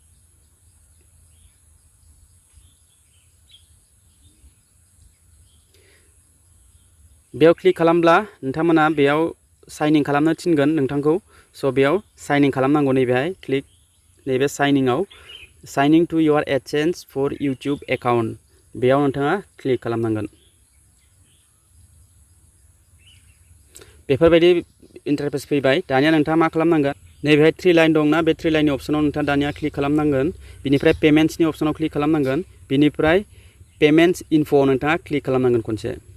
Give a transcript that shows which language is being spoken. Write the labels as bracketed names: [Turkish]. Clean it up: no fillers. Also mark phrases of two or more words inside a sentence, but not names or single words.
[Bodo] बेयाव क्लिक खालामब्ला नोंथांमोना बेयाव [English] sign in [Bodo] खालामनो थिनगोन नोंथांखौ स' बेयाव [English] sign in [Bodo] खालामनांगौ नैबेहाय क्लिक नैबे साइनिंआव [English] signing to your AdSense for YouTube account [Bodo] बेयाव नोंथाङा क्लिक खालामनांगोन बेफोरबायदि इन्टारफेस फैबाय दानिया नोंथाङा मा खालामनांगोन नैबेहाय 3 लाइन दंना बे 3 लाइननि अपसनाव नोंथाङा दानिया क्लिक खालामनांगोन बिनिफ्राय पेमेन्ट्सनि अपसनाव क्लिक खालामनांगोन बिनिफ्राय [English] payments info' [Bodo] नोंथाङा क्लिक खालामनांगोन खनसे